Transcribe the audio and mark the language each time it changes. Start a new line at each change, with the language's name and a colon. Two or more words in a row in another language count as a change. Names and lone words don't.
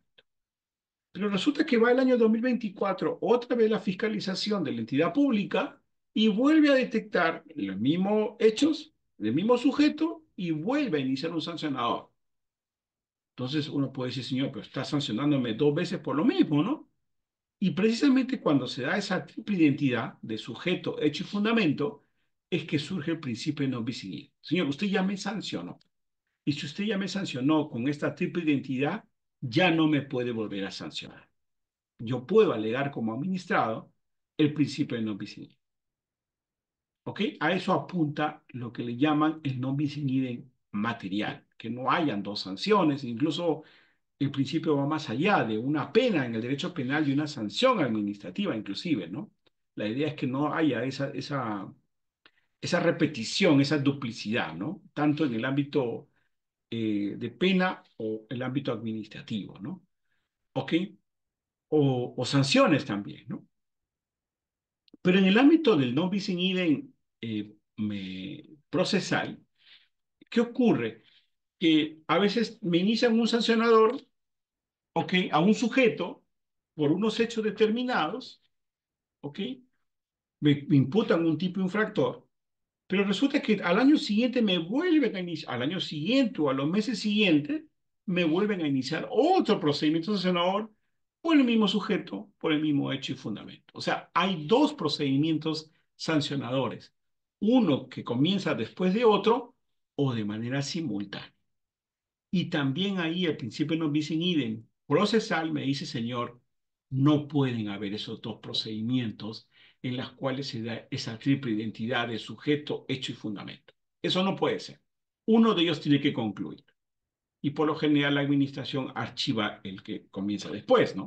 Spanish: Pero resulta que va el año 2024, otra vez la fiscalización de la entidad pública y vuelve a detectar los mismos hechos, el mismo sujeto y vuelve a iniciar un sancionador. Entonces uno puede decir, señor, pero está sancionándome dos veces por lo mismo, ¿no? Y precisamente cuando se da esa triple identidad de sujeto, hecho y fundamento, es que surge el principio de
Latin: no bis in idem.
Spanish: Señor, usted ya me sancionó. Y si usted ya me sancionó con esta triple identidad, ya no me puede volver a sancionar. Yo puedo alegar como administrado el principio de
Latin: non bis in idem.
Spanish: ¿Ok? A eso apunta lo que le llaman el
Latin: non bis in idem
Spanish: material, que no hayan dos sanciones, incluso el principio va más allá de una pena en el derecho penal y una sanción administrativa, inclusive, ¿no? La idea es que no haya esa repetición, esa duplicidad, ¿no? Tanto en el ámbito de pena o el ámbito administrativo, ¿no? ¿Ok? O sanciones también, ¿no? Pero en el ámbito del
Latin: no bis in idem
Spanish: procesal, ¿qué ocurre? Que a veces me inician un sancionador, ¿ok? A un sujeto por unos hechos determinados, ¿ok? Me imputan un tipo infractor, pero resulta que al año siguiente me vuelven a iniciar, al año siguiente o a los meses siguientes, me vuelven a iniciar otro procedimiento sancionador por el mismo sujeto, por el mismo hecho y fundamento. O sea, hay dos procedimientos sancionadores, uno que comienza después de otro o de manera simultánea. Y también ahí el principio
Latin: non bis in idem
Spanish: procesal me dice, señor, no pueden haber esos dos procedimientos en los cuales se da esa triple identidad de sujeto, hecho y fundamento. Eso no puede ser. Uno de ellos tiene que concluir. Y por lo general la administración archiva el que comienza después, ¿no?